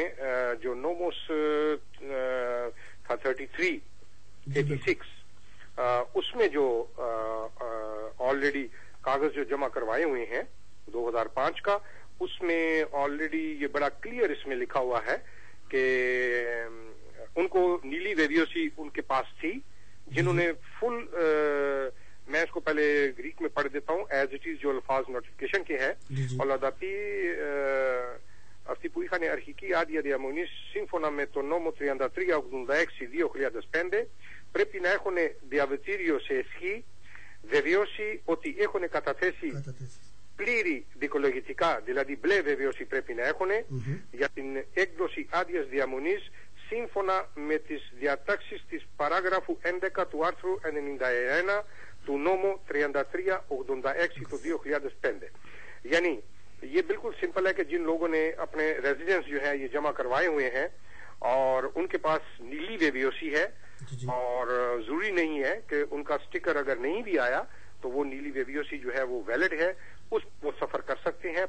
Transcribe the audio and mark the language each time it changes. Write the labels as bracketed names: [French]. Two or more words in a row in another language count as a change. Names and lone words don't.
[Urdu] جو نوموس تھا 3386 اس میں جو آلریڈی کاغذ جو جمع کروائے ہوئے ہیں 2005 کا، اس میں آلریڈی یہ بڑا کلیئر اس میں لکھا ہوا ہے کہ ان کو نیلی ویویوسی ان کے پاس تھی، جنہوں نے فل میں اس کو پہلے گریک میں پڑھ دیتا ہوں [English] as it is [Urdu] جو الفاظ نوٹیفیکیشن کے ہیں. [Greek] Αυτή που είχαν αρχική άδεια διαμονής σύμφωνα με το νόμο 3386-2005 πρέπει να έχουν διαβατήριο σε ισχύ, βεβαιώσει ότι έχουν καταθέσει πλήρη δικολογητικά, δηλαδή μπλε βεβαίωση πρέπει να έχουν για την έκδοση άδειας διαμονής σύμφωνα με τις διατάξεις της παράγραφου 11 του άρθρου 91 του νόμου 3386 του 2005. [Urdu] یعنی یہ بالکل سمپل ہے کہ جن لوگوں نے اپنے ریزیڈنس جو ہے یہ جمع کروائے ہوئے ہیں اور ان کے پاس نیلی ویویوسی ہے، اور ضروری نہیں ہے کہ ان کا سٹیکر اگر نہیں بھی آیا تو وہ نیلی ویویوسی جو ہے وہ ویلڈ ہے، وہ سفر کر سکتے ہیں.